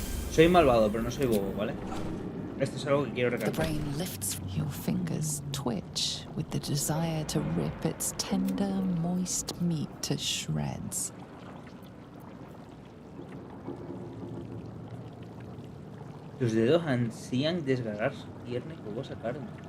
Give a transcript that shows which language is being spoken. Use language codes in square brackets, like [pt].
[es] Soy malvado, pero no soy bobo, ¿vale? Esto es algo que quiero [en] The [es] recalcar. [en] brain lifts. Your fingers twitch with the desire to rip its tender, moist meat to shreds. [es] Tus dedos ansían desgarrar su tierna y jugosa carne.